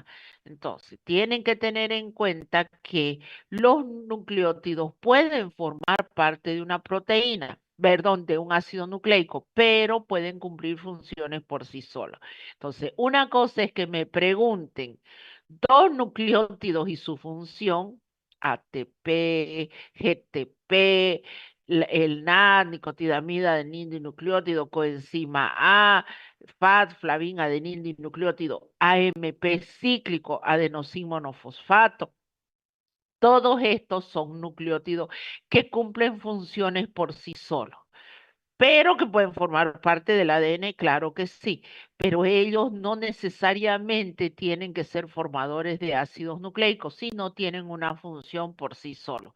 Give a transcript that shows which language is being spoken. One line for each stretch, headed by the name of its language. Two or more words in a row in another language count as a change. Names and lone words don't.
Spanish: Entonces, tienen que tener en cuenta que los nucleótidos pueden formar parte de una proteína, perdón, de un ácido nucleico, pero pueden cumplir funciones por sí solos. Entonces, una cosa es que me pregunten dos nucleótidos y su función, ATP, GTP, el NAD, nicotinamida, adenina-dinucleótido, coenzima A, FAT, flavina, adenina-dinucleótido, AMP cíclico, adenosín monofosfato. Todos estos son nucleótidos que cumplen funciones por sí solos, pero que pueden formar parte del ADN, claro que sí, pero ellos no necesariamente tienen que ser formadores de ácidos nucleicos, sino tienen una función por sí solos.